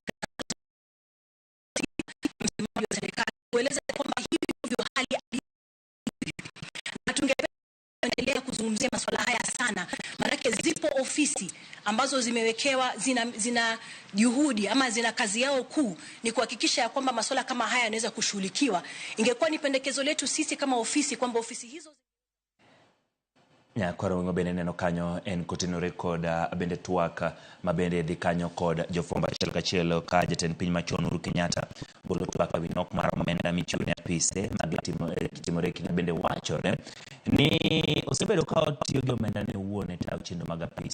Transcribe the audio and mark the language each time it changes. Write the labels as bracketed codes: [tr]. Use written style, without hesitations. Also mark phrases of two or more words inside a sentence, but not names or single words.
[sw] msemaji wa serikali kueleza kwamba hivi ndivyo hali na tungeendelea kuzungumzia masuala haya sana, maana zipo ofisi ambazo zimewekewa zina juhudi ama zina kazi yao kuu ni kuhakikisha kwamba masuala kama haya yanaweza kushughulikiwa. Ingekuwa ni pendekezo letu sisi kama ofisi kwamba ofisi hizo [luo] ya kwaro wingo bene neno kanyo en kotino kod bende twak mabende dhi kanyo kod jofwambo achiel kachiel ka jatend piny machon Uhuru Kenyatta golo twak ewi nok mar omenda michiwne apise mag timore kinde bende wachore ni osebedo ka otiyo gi omenda ne wuon e tayo chenro mag apis.